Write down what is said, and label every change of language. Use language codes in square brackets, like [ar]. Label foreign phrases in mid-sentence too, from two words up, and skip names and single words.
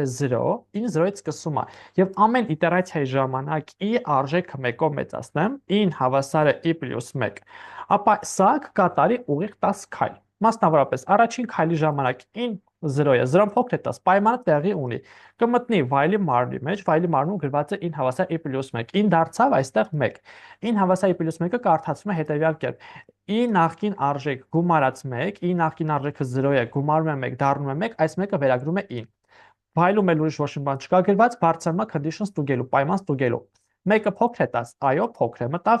[hy] 0, in 0-ից սկսում է, եւ ամեն իտերացիայի ժամանակ i արժեքը 1-ով մեծացնեմ, in հավասար է i + 1, ապա սա կկատարի ուղիղ 10 քայլ։ Մասնավորապես, առաջին քայլի ժամանակ in 0 է, 0-ն փոքր է 10, պայմանը տեղի ունի, կմտնի while-ի մարմնի մեջ, while-ի մարմնում գրված է in հավասար i + 1, in դարձավ այստեղ 1, in հավասար i + 1-ը կարդացվում է հետևյալ կերպ, i նախկին արժեք գումարած 1, i նախկին արժեքը 0 է, գումարում է 1, դառնում է 1, այս մեկը վերագրում է in։ While-ում էլ ուրիշ ոչ մի բան չկա գրված, բարձրանում է condition ստուգելու, պայման ստուգելու։ Մեկը փոքր է 10, այո, փոքր է, մտավ